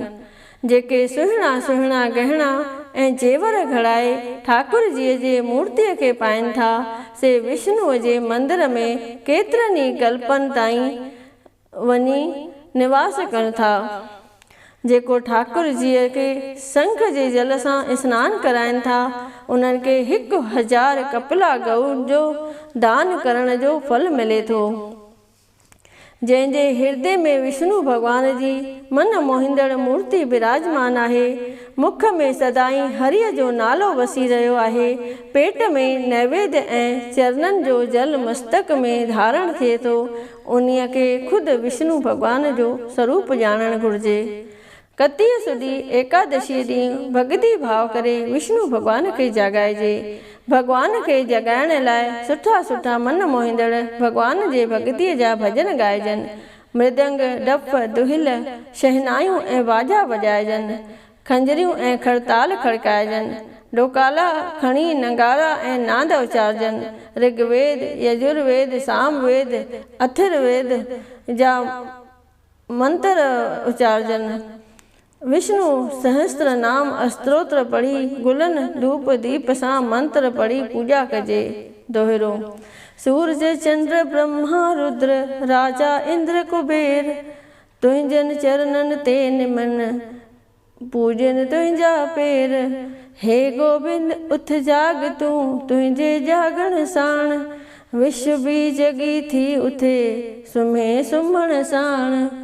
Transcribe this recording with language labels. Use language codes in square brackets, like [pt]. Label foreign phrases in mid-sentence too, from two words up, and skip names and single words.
[sd] जेके सुहिणा सुहिणा गहना ऐं जेवर घड़ाए ठाकुर जीअ जे मूर्तिअ खे पाइनि था, से विष्णुअ जे मंदर में केतिरनि ई कल्पनि ताईं वञी निवास कनि था। जेको ठाकुर जीअ खे शंख जे जल सां सनानु कराइनि था, उन्हनि खे 1000 कपिला गऊ जो दान करण जो फल मिले थो। जंहिंजे हृदय में विष्णु भगवान जी मन मोहिंदड़ मूर्ति विराजमान आहे, मुख में सदाई हरिय जो नालो वसी रहियो आहे, पेट में नैवेद्य ऐं चरणनि जो जल मस्तक में धारण थिए थो, उन्हीअ खे खुद विष्णु भगवान जो स्वरूप ॼाणणु घुरिजे। कतीअ सुधी एकादशी ॾींहुं भक्ति भाव करे विष्णु भगवान खे जगाइजे। भगवान खे जगाइण लाइ सुठा सुठा मन मोहिंदड़ भगवान जे भक्तिअ जा भॼन ॻाइजनि, मृदंग, डफ, दुहिल, शहनाइयूं ऐं बाजा वॼाइजनि, खंजरियूं ऐं खड़ताल खड़काइजनि, डोकाला खणी नगारा ऐं नाद उचारजनि, ऋग्वेद, यजुर्वेद, सामवेद, अथर्ववेद जा मंत्र उचारजनि, विष्णु सहस्त्र नाम अस्त्रोत्र पढ़ी गुलनि धूप दीप सां मंत्र पढ़ी पूजा कजे। दोहिरो। सूरज चंद्र ब्रह्मा रुद्र राजा इंद्र कुबेर, तुंहिंजनि चरणनि ते निमन पूजन तुंहिंजा पेर। हे गोबिंद उथ जाग तूं तुंहिंजे जागण साण, विश्व बि जगी थी उथे सुम्हे सुम्हण साण।